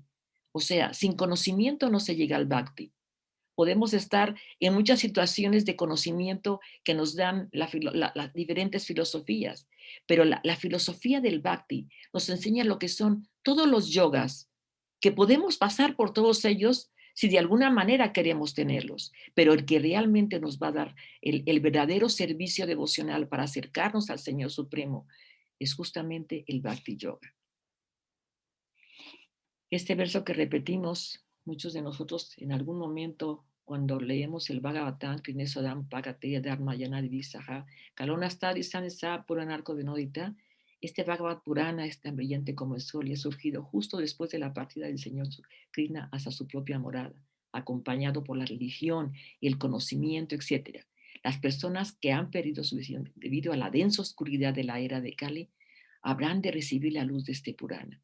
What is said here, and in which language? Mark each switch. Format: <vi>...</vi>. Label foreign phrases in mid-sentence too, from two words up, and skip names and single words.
<es>O sea, sin conocimiento no se llega al bhakti. Podemos estar en muchas situaciones de conocimiento que nos dan las diferentes filosofías, pero la filosofía del Bhakti nos enseña lo que son todos los yogas, que podemos pasar por todos ellos si de alguna manera queremos tenerlos, pero el que realmente nos va a dar el verdadero servicio devocional para acercarnos al Señor Supremo es justamente el Bhakti Yoga. Este verso que repetimos, muchos de nosotros en algún momento, cuando leemos el Bhagavatam,</es> <sa>क्रिनेसोदम् भगते धर्मयन दिविसह कलोनस्तदि सनेस पुरनर्को विनोदित,</sa> <es>este Bhagavad Purana es tan brillante como el sol y ha surgido justo después de la partida del Señor Krishna hacia su propia morada, acompañado por la religión, el conocimiento, etc. Las personas que han perdido su visión debido a la densa oscuridad de la era de Kali habrán de recibir la luz de este Purana.</es>